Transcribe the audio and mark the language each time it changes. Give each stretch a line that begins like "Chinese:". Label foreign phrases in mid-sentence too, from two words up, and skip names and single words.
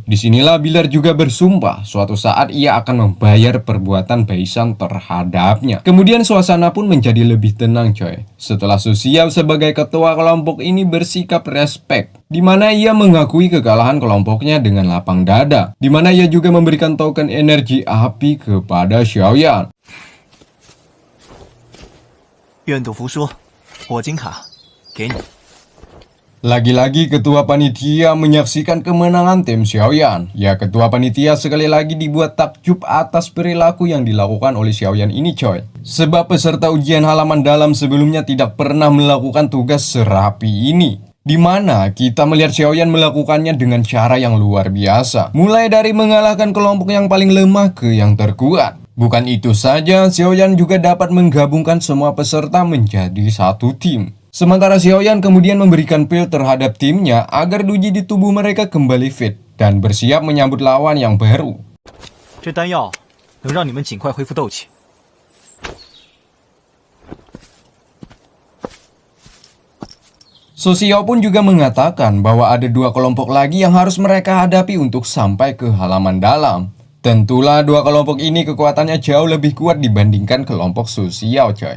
Indonesian: Disinilah Bilar juga bersumpah suatu saat ia akan membayar perbuatan Baisan terhadapnya. Kemudian suasana pun menjadi lebih tenang, coy. Setelah Su Xiao sebagai ketua kelompok ini bersikap respek, di mana ia mengakui kekalahan kelompoknya dengan lapang dada, di mana ia juga memberikan token energi api kepada Xiaoyan.
Chinese: 愿赌服输，我金卡给你。
Indonesian: Lagi-lagi ketua panitia menyaksikan kemenangan tim Xiaoyan. Ya, ketua panitia sekali lagi dibuat takjub atas perilaku yang dilakukan oleh Xiaoyan ini, coy. Sebab peserta ujian halaman dalam sebelumnya tidak pernah melakukan tugas serapi ini. Di mana kita melihat Xiaoyan melakukannya dengan cara yang luar biasa. Mulai dari mengalahkan kelompok yang paling lemah ke yang terkuat. Bukan itu saja, Xiaoyan juga dapat menggabungkan semua peserta menjadi satu tim. Sementara Xiaoyan kemudian memberikan pil terhadap timnya agar uji di tubuh mereka kembali fit dan bersiap menyambut lawan yang baru.
Chinese: 这丹药能让你们尽快恢复斗气。
Indonesian: Su Xiao pun juga mengatakan bahwa ada dua kelompok lagi yang harus mereka hadapi untuk sampai ke halaman dalam. Tentulah dua kelompok ini kekuatannya jauh lebih kuat dibandingkan kelompok Su Xiao, coy.